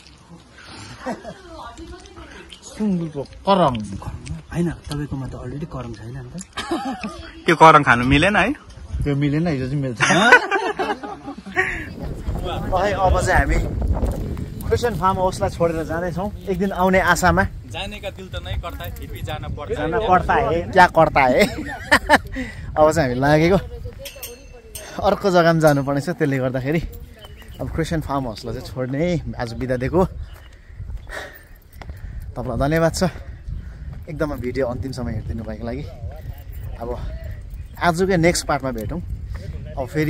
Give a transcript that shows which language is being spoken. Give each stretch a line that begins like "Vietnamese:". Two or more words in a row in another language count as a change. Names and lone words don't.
Nepali: सुँगुरको करङ होइन तपाईँकोमा त अलरेडी करम छैन नि त त्यो करङ खानु मिलेन है त्यो मिलेन हिजो चाहिँ मिल्छ अब चाहिँ हामी क्रिस्चियन फार्म हाउसलाई छोडेर जाँदैछौँ एक दिन आउने आशामा
Hindi: जाने का दिल त नै करता है फिर भी जाना पर्छ जाना पर्ता है क्या करता है
Nepali: अब चाहिँ हामी लागेको अर्को जग्गामा जानुपर्ने छ त्यसले गर्दाखेरि अब क्रिस्चियन फार्म हाउसलाई चाहिँ छोड्ने आज बिदा दिएको तपाईँलाई धन्यवाद छ एकदमै भिडियो अन्तिमसम्म हेरिदिनु भएको लागि अब आजकै
English: next partमा
Nepali: भेटौँ अब फेरि